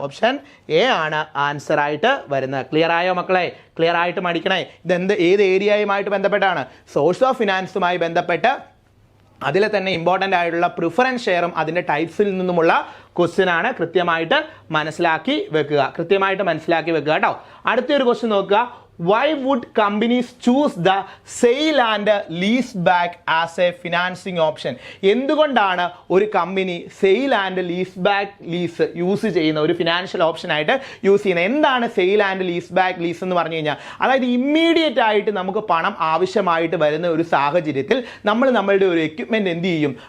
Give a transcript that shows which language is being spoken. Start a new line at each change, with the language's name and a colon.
Malayalam: Option A ആണ് answer ആയിട്ട് വരുന്നത്. ക്ലിയർ ആയോ മക്കളെ? ക്ലിയർ ആയിട്ട് പഠിക്കണേ. ഇതെന്ത് ഏത് ഏരിയയുമായിട്ട് ബന്ധപ്പെട്ടാണ്? സോഴ്സ് ഓഫ് ഫിനാൻസുമായി ബന്ധപ്പെട്ട് അതിൽ തന്നെ ഇമ്പോർട്ടൻ്റ് ആയിട്ടുള്ള പ്രിഫറൻസ് ഷെയറും അതിൻ്റെ ടൈപ്സിൽ നിന്നുമുള്ള ക്വസ്റ്റ്യൻ ആണ്. കൃത്യമായിട്ട് മനസ്സിലാക്കി വെക്കുക, കൃത്യമായിട്ട് മനസ്സിലാക്കി വെക്കുക കേട്ടോ. അടുത്തൊരു ക്വസ്റ്റ്യൻ നോക്കുക.
English: Why would companies choose the sale and lease back as a financing option?
Malayalam: എന്തുകൊണ്ടാണ് ഒരു company sale and lease back lease use ചെയ്യുന്ന ഒരു ഫിനാൻഷ്യൽ ഓപ്ഷൻ ആയിട്ട് യൂസ് ചെയ്യുന്നത്? എന്താണ് sale and lease back lease എന്ന് പറഞ്ഞു കഴിഞ്ഞാൽ? അതായത് ഇമ്മീഡിയറ്റ് ആയിട്ട് നമുക്ക് പണം ആവശ്യമായിട്ട് വരുന്ന ഒരു സാഹചര്യത്തിൽ നമ്മൾ നമ്മളുടെ ഒരു എക്യുപ്മെന്റ് എന്ത് ചെയ്യും?